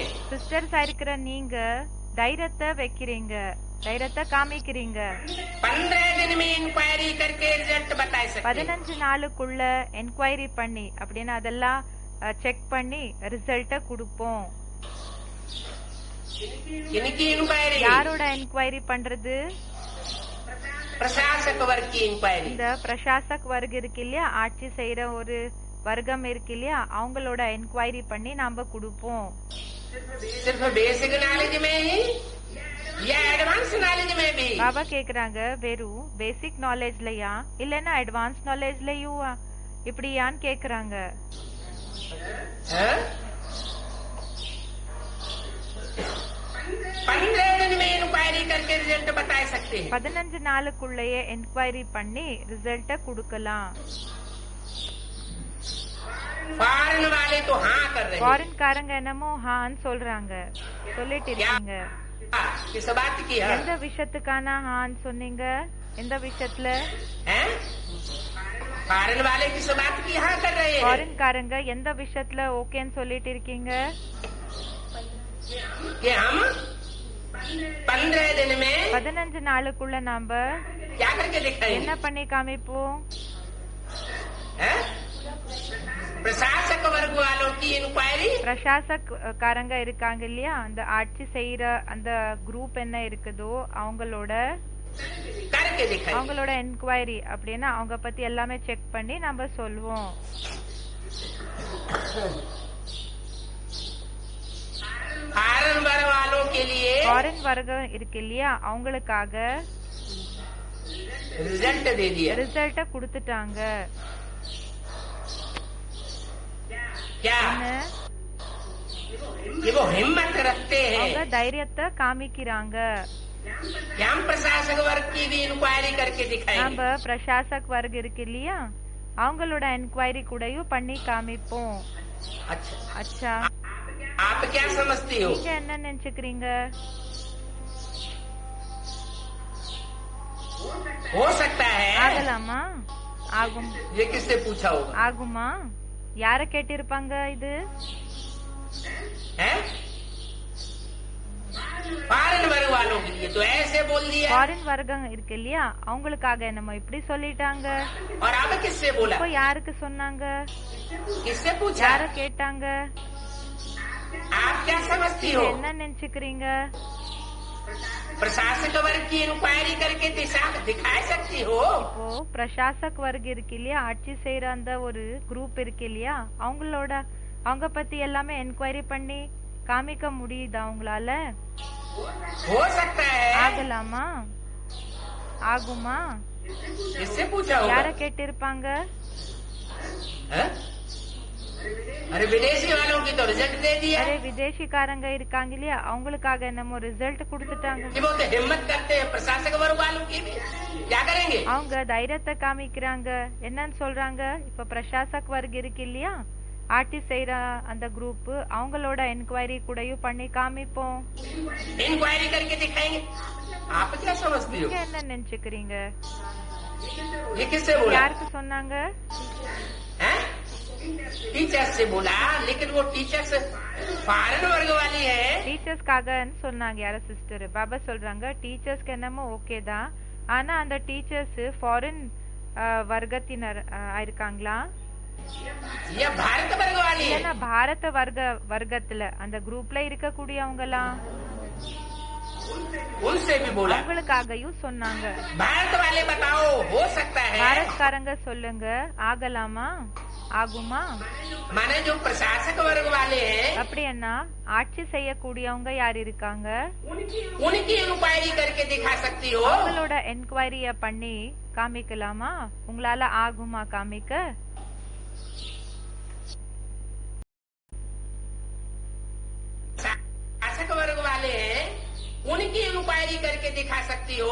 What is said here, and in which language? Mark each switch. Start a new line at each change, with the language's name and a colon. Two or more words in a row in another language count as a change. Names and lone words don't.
Tamil: சிஸ்டர்ஸா இருக்கிற நீங்க தைரியத்தை வைக்கிறீங்க, தைரியத்தை காமிக்கிறீங்க.
Hindi: 15 दिन में इंक्वायरी करके रिजल्ट बता सकते.
Tamil: 15 நாளுக்குள்ள என்கொயரி பண்ணி அப்படின்னா அதெல்லாம் செக் பண்ணி ரிசல்ட்ட கொடுப்போம்.
Hindi: किनकी इंक्वायरी?
Tamil: யாரோட என்கொயரி பண்றது?
Hindi: प्रशासक वर्ग की इंक्वायरी.
Tamil: இந்த பிரசாசக் வர்க்கம் இருக்கு இல்லையா, ஆட்சி செய்யற ஒரு வர்க்கம் இருக்கு இல்லையா, அவங்களோட என்கொயரி பண்ணி நாம கொடுப்போம்.
Hindi: सिर्फ
English: basic knowledge
Hindi: में ही या
English: advance knowledge
Hindi: में भी?
Tamil: பாபா கேக்குறாங்க வெறும்
English: basic knowledgeலயா
Tamil: இல்லன்னா
English: advance knowledgeலயுவா
Tamil: இப்படியான்னு கேக்குறாங்க.
Hindi: 15 दिन में इंक्वायरी करके रिजल्ट बता सकते हैं.
Tamil: 15 நாளுக்குள்ளேயே என்கொயரி பண்ணி ரிசல்ட்ட கொடுக்கலாம்.
Hindi: फॉरेन वाले तो हाँ कर रहे हैं.
Tamil: ஃபாரின் காரங்க என்னமோ ஹான்னு சொல்றாங்க, சொல்லிட்டு இருக்கீங்க.
Hindi: किस बात की?
Tamil: எந்த விஷயத்துக்கான ஹான்னு சொன்னீங்க? எந்த விஷயத்துல?
Hindi: फॉरेन वाले किस बात की हाँ कर रहे हैं?
Tamil: ஃபாரின் காரங்க எந்த விஷயத்துல ஓகேன்னு சொல்லிட்டு இருக்கீங்க?
Hindi: कि हम 15 दिन में
Tamil: 15 நாளுக்குள்ள நாம
Hindi: क्या करके दिखाएंगे?
Tamil: என்ன பண்ணி காமிப்போம்?
Hindi: प्रशासक वर्ग वालों की इंक्वायरी.
Tamil: பிரசாசக் காரங்க இருக்காங்க இல்லையா, அந்த ஆட்சி செய்யற அந்த குரூப் என்ன இருக்குதோ அவங்களோட
Hindi: करके दिखाएंगे.
Tamil: அவங்களோட என்கொயரி அப்படின்னா அவங்க பத்தி எல்லாமே செக் பண்ணி நம்ம சொல்வோம்.
Hindi: फॉरेन वर्ग वालों के लिए
Tamil: ஃபாரின் வர்க்கம் இருக்கு இல்லையா, அவங்களுக்காக
Hindi: रिजल्ट दे दिया.
Tamil: ரிசல்ட்ட கொடுத்துட்டாங்க.
Hindi: क्या? कि वो हिम्मत रखते
Tamil: அவங்க
Hindi: हैं
Tamil: தைரியத்தை காமிக்கிறாங்க.
Hindi: कि हम प्रशासक वर्ग की भी इंक्वायरी करके
Tamil: நம்ம
Hindi: दिखाएंगे। प्रशासक वर्ग
Tamil: இருக்கு இல்லையா, அவங்களோட என்கொயரி கூடயும் பண்ணி காமிப்போம்.
Hindi: अच्छा, அச்சா, आप क्या समझती हो?
Tamil: நீங்க என்ன நினைச்சுக்கிறீங்க?
Hindi: हो सकता है।
Tamil: ஆகலாமா? ஆகும்.
Hindi: ये किससे पूछा होगा?
Tamil: ஆகுமா? யார கேட்டிருப்பாங்க இது?
Hindi: है फॉरेन वर्ग वालों के लिए तो ऐसे बोल दिया।
Tamil: ஃபாரின் வர்க்கம் இருக்கு இல்லையா, அவங்களுக்காக என்னமோ இப்படி சொல்லிட்டாங்க.
Hindi: और अब किससे बोला?
Tamil: இப்போ யாருக்கு சொன்னாங்க?
Hindi: किससे पूछा?
Tamil: யார கேட்டாங்க?
Hindi: आप क्या समझती हो?
Tamil: என்ன நினைச்சுக்கிறீங்க?
Hindi: प्रशासक वर्ग की इंक्वायरी करके दिखा सकती हो?
Tamil: இப்போ
Hindi: प्रशासक वर्ग
Tamil: இருக்கு இல்லையா, ஆட்சி செய்யற அந்த ஒரு குரூப் இருக்கு இல்லையா, அவங்க பத்தி எல்லாமே என்கொயரி பண்ணி காமிக்க முடியுதா உங்களால?
Hindi: हो सकता है।
Tamil: ஆகலாமா? ஆகுமா?
Hindi: किससे पूछा
Tamil: யார
Hindi: होगा?
Tamil: கேட்டிருப்பாங்க?
Hindi: हैं? अरे विदेशी वालों की तो रिजल्ट दे दिया।
Tamil: அரே விதேசிக்காரங்க இருக்காங்க இல்லையா, அவங்களுக்காக என்னமோ ரிசல்ட் கொடுத்துட்டாங்க.
Hindi: कि वो तो हिम्मत करते हैं प्रशासक वर्ग वालों की भी क्या करेंगे?
Tamil: அவங்க தைரியத்தை காமிக்கிறாங்க. என்னன்னு சொல்றாங்க? இப்ப
Hindi: प्रशासक वर्ग
Tamil: இருக்கு இல்லையா, ஆட்சி செய்யற அந்த குரூப், அவங்களோட என்கொயரி கூடயும் பண்ணி காமிப்போம்.
Hindi: इंक्वायरी करके दिखाएंगे। आप क्या समझती हो?
Tamil: நீங்க என்ன நினைச்சுக்கிறீங்க?
Hindi: ये किससे बोला?
Tamil: யாருக்கு சொன்னாங்க?
Hindi: हैं? टीचर्स से बोला, लेकिन वो टीचर्स फॉरेन वर्ग वाली है।
Tamil: டீச்சர்ஸ்க்காகன்னு சொன்னாங்க யார சிஸ்டர். பாபா சொல்றாங்க டீச்சர்ஸ்க்கு என்னமோ ஓகே தான், ஆனா அந்த டீச்சர்ஸ் ஃபாரின் வர்க்கத்தினர் இருக்காங்களா?
Hindi: ये भारत वर्ग वाली है।
Tamil: இல்லைன்னா பாரத வர்க்கத்துல அந்த குரூப்ல இருக்கக்கூடியவங்கலாம்,
Hindi: उनसे भी बोला।
Tamil: அவங்களுக்காகவும் சொன்னாங்க.
Hindi: भारत वाले बताओ, हो सकता है?
Tamil: பாரத்காரங்க சொல்லுங்க, ஆகலாமா? ஆகுமா?
Hindi: माने जो प्रशासक वर्ग वाले हैं,
Tamil: அப்படின்னா ஆட்சி செய்யக்கூடியவங்க யார் இருக்காங்க,
Hindi: उनकी इंक्वायरी करके दिखा सकती हो?
Tamil: அவங்களோட என்கொயரிய பண்ணி காமிக்கலாமா? உங்களால ஆகுமா காமிக்க?
Hindi: शासक वर्ग वाले हैं, उनकी इंक्वायरी करके दिखा सकती हो?